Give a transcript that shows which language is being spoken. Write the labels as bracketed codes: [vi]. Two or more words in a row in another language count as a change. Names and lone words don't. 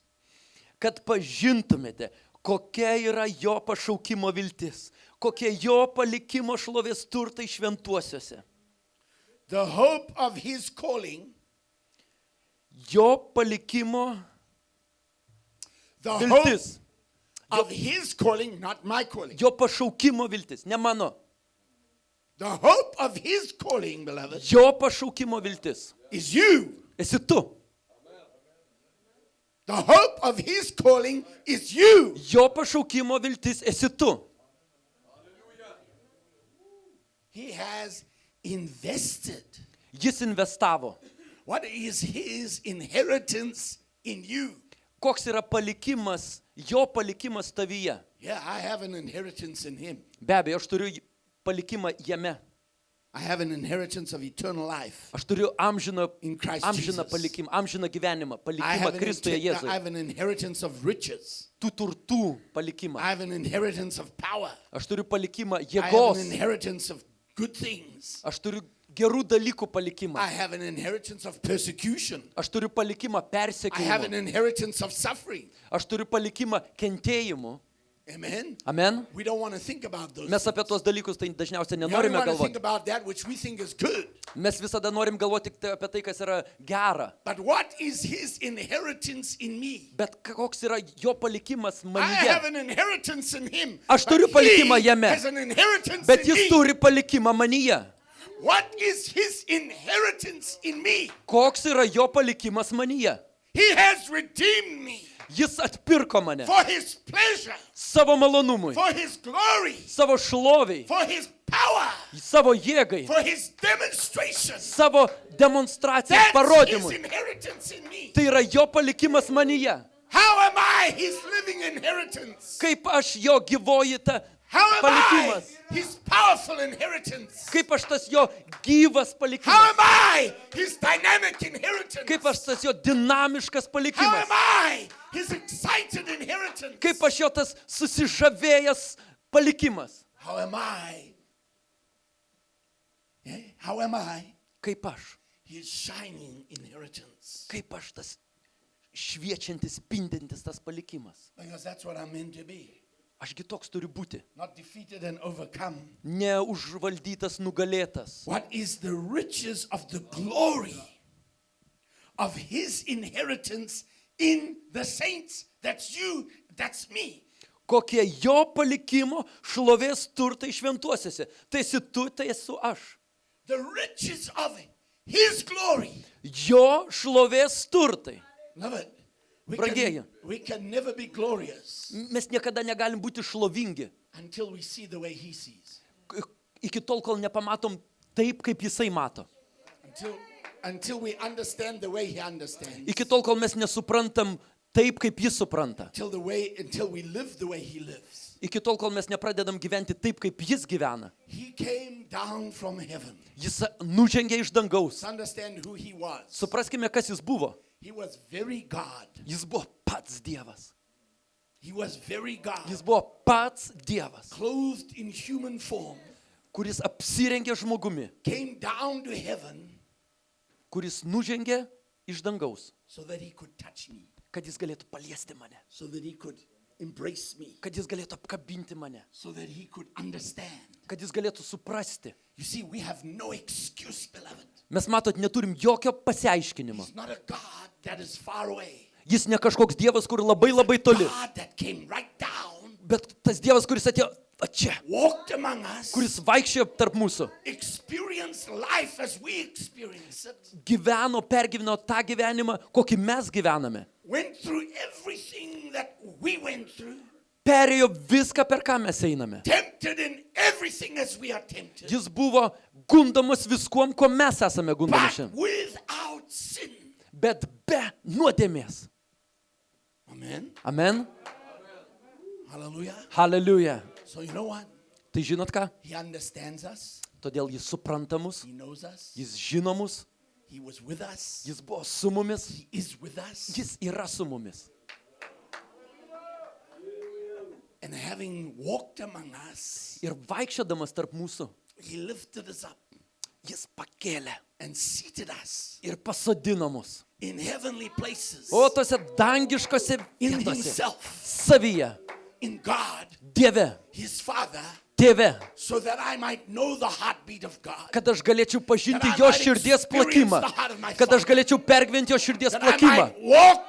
[lt] Kad pažintumėte, kokia yra jo pašaukimo viltis, kokie jo palikimo šlovės turtai šventuosiuose. [en] The hope of his calling, [lt] Jo palikimo [en] the hope [lt] viltis, [en] of his calling, not my calling. [lt] jo pašaukimo viltis, ne mano. [en] The hope of his calling, beloved, [lt] Jo pašaukimo viltis. [en] is you. [lt] Esi tu. [en] The hope of his calling is you. [lt] Jo pašaukimo viltis esi tu. [en] He has invested. [lt] Jis investavo. [en] What is his inheritance in you? [lt] Koks yra palikimas, jo palikimas tavyje. [en] Yeah, I have an inheritance in him. [lt] Be abejo, aš turiu palikimą jame. [en] I have an inheritance of eternal life [lt] Aš turiu amžiną [en] in Christ [lt] amžiną [en] Jesus. [lt] palikimą, amžiną gyvenimą, [en] I [lt] palikimą [en] have, [lt] Kristuje [en] I [lt] Jėzuje. [en] have an inheritance of riches. [lt] Tų turtų palikimą. [en] I have an inheritance of power. [lt] Aš turiu palikimą [en] I have [lt] jėgos. [en] an inheritance of good things. [lt] Aš turiu gerų dalykų palikimą. [en] I have an inheritance of persecution. [lt] Aš turiu palikimą [en] I have an [lt] persekiojimo. [en] inheritance of suffering. [lt] Aš turiu palikimą kentėjimu. [en] Amen. [lt] Amen. [en] We don't want to think about those [lt] Mes apie [en] things. [lt] tuos dalykus tai dažniausiai [en] We only [lt] nenorime [en] want to think [lt] galvoti. [en] about that which we think is good. [lt] Mes visada norim galvoti tik apie tai, kas yra gera. [en] But what is his inheritance in me? [lt] Bet koks yra jo palikimas [en] I have [lt] manyje. [en] an inheritance in him. [lt] Aš [en] but [lt] turiu palikimą [en] he [lt] jame. [en] has an inheritance [lt] Bet [en] in [lt] jis [en] me. [lt] turi palikimą manyje. [en] What is his inheritance in me? [lt] Koks yra jo palikimas manyje? [en] He has redeemed me [lt] Jis atpirko mane [en] for his pleasure, [lt] savo malonumui, [en] for his glory, [lt] savo šloviai, [en] for his power, [lt] savo jėgai, [en] for his demonstration. [lt] savo demonstracijos [en] That's his [lt] parodymui. [en] inheritance in me. [lt] Tai yra jo palikimas manyje. [en] How am I his living inheritance? [lt] Kaip aš jo gyvoji ta [en] How am I [lt] palikimas. [en] his powerful inheritance? [lt] Kaip aš tas jo gyvas [en] How [lt] palikimas. [en] am I his dynamic inheritance? [lt] Kaip aš tas jo dinamiškas [en] How [lt] palikimas. [en] am I his excited inheritance? [lt] Kaip aš jo tas susižavėjęs palikimas. [en] How am I? Yeah? How am I [lt] Kaip aš. [en] his shining inheritance? [lt] Kaip aš tas šviečiantis, spindintis tas palikimas. [en] Because that's what I'm meant to be. [lt] Ašgi toks turiu būti. [en] Not defeated and overcome. [lt] Neužvaldytas, nugalėtas. [en] What is the riches of the glory of his inheritance in the saints? That's you, that's me. [lt] Kokie jo palikimo šlovės turtai šventuosiuose. Tai esi tu, tai esu aš. [en] The riches of his glory. [lt] Jo šlovės turtai. [en] Love it. [lt] Brangieji. [en] We can never be glorious [lt] Mes niekada negalim būti šlovingi. [en] until we see the way he sees. [lt] Iki tol, kol nepamatom taip, kaip jisai mato. [en] Until we understand the way he understands. [lt] Iki tol, kol mes nesuprantam taip, kaip jis supranta. [en] Until we live the way he lives. [lt] Iki tol, kol mes nepradedam gyventi taip, kaip jis gyvena. [en] He came down from heaven. [lt] Jis nužengė iš dangaus. [en] Let's understand who he was. [lt] Supraskime, kas jis buvo. [en] He was very God. [lt] Jis buvo pats Dievas. [en] He was very God. [lt] Jis buvo pats Dievas, [en] Clothed in human form. [lt] kuris apsirengė žmogumi, [en] Came down to heaven [lt] kuris nužengė iš dangaus, [en] so that he could touch me. [lt] kad jis galėtų paliesti mane, [en] So that he could embrace me. [lt] kad jis galėtų apkabinti mane, [en] So that he could understand. [lt] kad jis galėtų suprasti. [en] You see, we have no excuse, beloved. [lt] Mes matot, neturim jokio pasiaiškinimo. [en] He's not a God that is far away. [lt] Jis ne kažkoks Dievas, kur labai labai toli, [en] God that came right down [lt] bet tas Dievas, kuris atėjo va čia, [en] walked among us, [lt] kuris vaikščiojo tarp mūsų, [en] experienced life as we experience it, [lt] pergyveno tą gyvenimą, kokį mes gyvename. [en] went through everything that we went through, [lt] Perėjo viską, per ką mes einame. [en] tempted in everything as we are tempted, [lt] Jis buvo gundomas viskuom, ko mes esame gundomi [en] but [lt] šiandien. [en] without sin. [lt] Bet be nuodėmės. [en] Amen. [lt] Amen. [en] Hallelujah. [lt] Hallelujah. [en] So you know what? [lt] Tai žinot ką? [en] He understands us. [lt] Todėl jis supranta mus, [en] He knows us. [lt] jis žino mus, [en] He was with us. [lt] jis buvo su mumis, [en] He is with us. [lt] jis yra su mumis. [en] And having walked among us, [lt] Ir vaikščiodamas tarp mūsų, [en] he lifted us up [lt] jis pakėlė [en] and seated us [lt] ir pasodino mus. [en] in heavenly places [lt] O tose dangiškose [en] in [lt] vietose, [en] himself, [lt] savyje, [en] in God, [lt] Dieve, [en] his Father, [lt] Tėve, [en] so that I might know the heartbeat of God, [lt] kad aš galėčiau pažinti [en] That I [lt] jo [en] might [lt] širdies [en] experience [lt] plakimą, [en] the heart of my [lt] kad aš [en] Father. [lt] galėčiau pergyventi jo širdies [en] that I [lt] plakimą, [en] might walk,